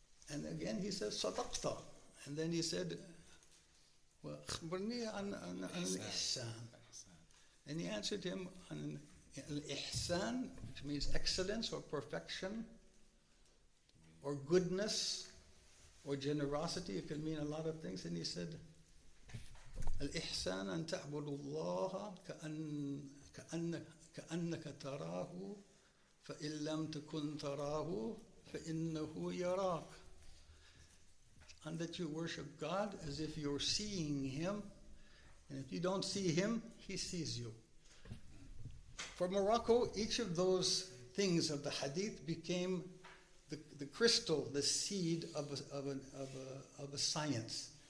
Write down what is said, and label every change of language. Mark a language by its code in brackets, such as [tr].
[en] And again he said, sadaqta. And then he said, [ar] wa akhbarni an al-ihsan. [en] And he answered him on al-ihsan, which means excellence or perfection, or goodness, or generosity. It can mean a lot of things. And he said, [ar] al-ihsan an ta'budu Allah كأنك تراه فإن لم تكن تراه فإنه يراك. [en] And that you worship God as if you're seeing Him, and if you don't see Him, He sees you. For Morocco, each of those things of the hadith became the crystal, the seed of a science.